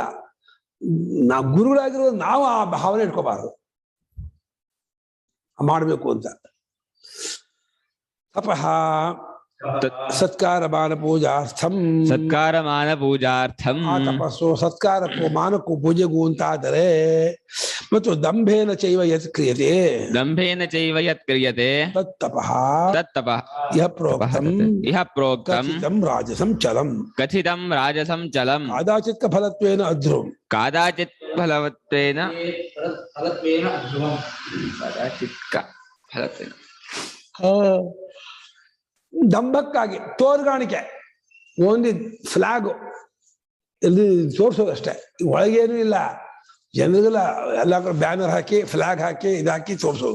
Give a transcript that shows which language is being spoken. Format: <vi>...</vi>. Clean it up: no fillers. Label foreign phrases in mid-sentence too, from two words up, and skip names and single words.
<kn>ನಾವು ಗುರುಗಳಾಗಿರೋ ನಾವು ಆ ಭಾವನೆ ಇಟ್ಕೋಬಾರ್ದು ಮಾಡಬೇಕು ಅಂತ.</kn> <sa>ತಪಃ ಸತ್ಕಾರಮಾನ ಪೂಜಾರ್ಥಂ, ಸತ್ಕಾರಮಾನ ಪೂಜಾರ್ಥಂ,</sa> <kn>ಆ ತಪಸ್ಸು ಸತ್ಕಾರಕ್ಕೂ ಮಾನಕ್ಕೂ ಪೂಜೆಗೂ ಅಂತಾದರೆ, ಮತ್ತು</kn> <sa>ದಂಭೇನ ಚೈವ ಯತ್ ಕ್ರಿಯತೆ, ದಂಭೇನ ಚೈವ ಯತ್ ಕ್ರಿಯತೆ ತತ್ತಪಃ ತತ್ತಪಃ ಇಹ ಪ್ರೋಕ್ತಂ ಇಹ ಪ್ರೋಕ್ತಂ ಕಥಿತಂ ರಾಜಸಂ ಚಲಂ, ಕಥಿತಂ ರಾಜಸಂ ಚಲಂ, ಕಾದಾಚಿತ್ ಫಲತ್ವೇನ ಅಧ್ರುವಂ, ಕಾದಾಚಿತ್ ಫಲವತ್ವೇನ ಕಾದಾಚಿತ್ ಫಲತ್ವೇನ.</sa> <kn>ದಂಭಕ್ಕಾಗಿ ತೋರ್ಗಾಣಿಕೆ, ಒಂದು ಫ್ಲಾಗ್ ಎಲ್ಲಿ ತೋರಿಸೋದಷ್ಟೇ, ಒಳಗೇನೂ ಇಲ್ಲ, ಜನರಿಗೆಲ್ಲ ಎಲ್ಲ ಕಡೆ ಬ್ಯಾನರ್ ಹಾಕಿ ಫ್ಲಾಗ್ ಹಾಕಿ ಇದಾಕಿ ತೋರಿಸೋದು.</kn>